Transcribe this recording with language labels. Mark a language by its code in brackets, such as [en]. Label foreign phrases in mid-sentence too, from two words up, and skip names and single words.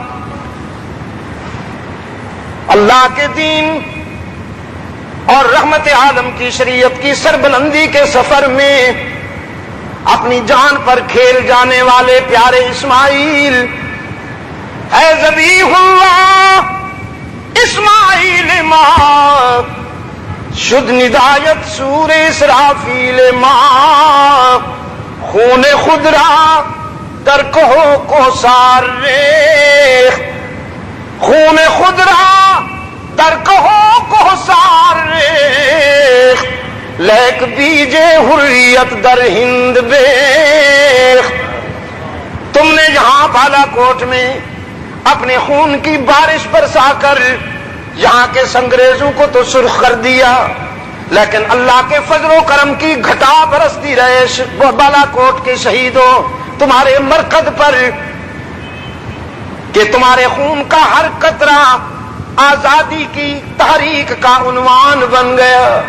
[ur] اللہ کے دین اور رحمت عالم کی شریعت کی سربلندی کے سفر میں اپنی جان پر کھیل جانے والے پیارے اسماعیل، اے [fa] ذبیح اللہ اسماعیل ماں شد ندایت سور اسرافیل ماں خون خود را در کہو کو سار ریخ خون خود را در کہو کوثار ریخت لیک بیج حریت در ہند بیخت. [ur] تم نے یہاں بالا کوٹ میں اپنے خون کی بارش برسا کر یہاں کے سنگریزوں کو تو سرخ کر دیا، لیکن اللہ کے فضل و کرم کی گھٹا برستی رہے بالا کوٹ کے شہیدوں تمہارے مرکز پر، کہ تمہارے خون کا ہر قطرہ آزادی کی تحریک کا عنوان بن گیا.